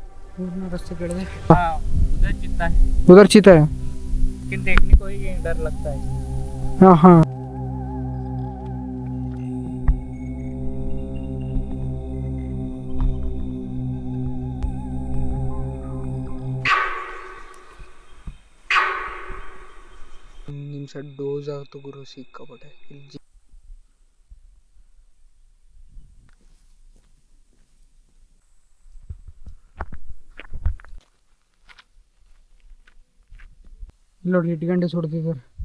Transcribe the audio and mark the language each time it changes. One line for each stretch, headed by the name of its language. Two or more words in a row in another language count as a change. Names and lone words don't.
Hindi: रास्ते केड़े हाँ, उधर चिता है उधर चीता है। लेकिन देखने को ही डर लगता है। हाँ हाँ
Kannada: ನಿಮಿಷ ಡೋಸ್ ಆಯ್ತು ಗುರು ಸಿಕ್ಕಾಪಟ್ಟೆ ಇಲ್ಲಿ ನೋಡಿ ಇಟ್ಗಂಡೆ ಸುಡ್ತಿದ್ದಾರೆ.